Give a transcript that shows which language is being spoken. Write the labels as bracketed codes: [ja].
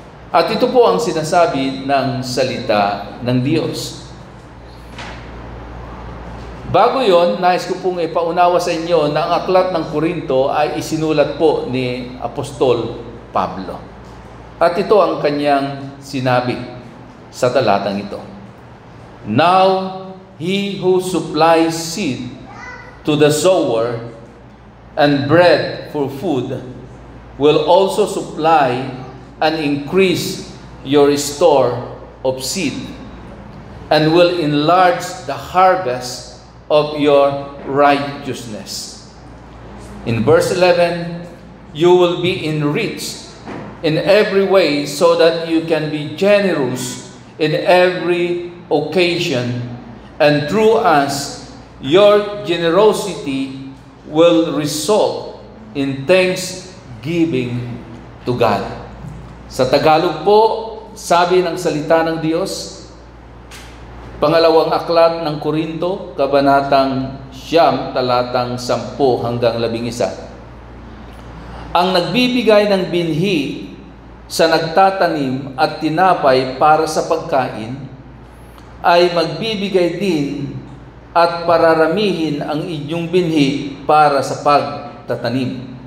[tl] At ito po ang sinasabi ng salita ng Diyos. Bago yon, nais ko pong ipaunawa sa inyo na ang aklat ng Korinto ay isinulat po ni Apostol Pablo. At ito ang kanyang sinabi sa talatang ito. [en] Now, he who supplies seed to the sower and bread for food will also supply and increase your store of seed and will enlarge the harvest of your righteousness. In verse 11, you will be enriched in every way so that you can be generous in every occasion, and through us, your generosity will result in thanksgiving to God. [tl] Sa Tagalog po, sabi ng salita ng Diyos, pangalawang aklat ng Korinto, kabanatang 9, talatang 10 hanggang 11. Ang nagbibigay ng binhi sa nagtatanim at tinapay para sa pagkain, ay magbibigay din at pararamihin ang inyong binhi para sa pagtatanim.